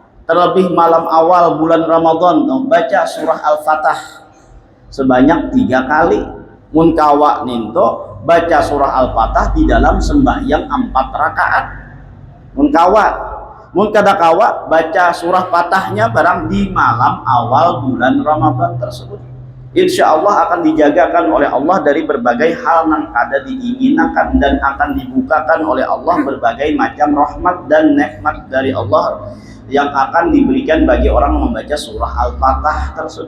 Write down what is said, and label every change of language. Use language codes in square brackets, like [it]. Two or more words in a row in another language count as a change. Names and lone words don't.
[id] Terlebih malam awal bulan Ramadan baca surah Al-Fatah sebanyak 3 kali. [bjn] Mun kawa ninto [id] baca surah Al-Fatah di dalam sembahyang 4 rakaat. [bjn] Mun kawa, mun kada kawa [id] baca surah Fatahnya barang di malam awal bulan Ramadan tersebut. [ar] إن شاء الله [id] akan dijagakan oleh Allah dari berbagai hal yang kada diinginkan, dan akan dibukakan oleh Allah berbagai macam rahmat dan nikmat dari Allah yang akan diberikan bagi orang yang membaca surah Al-Fatah tersebut.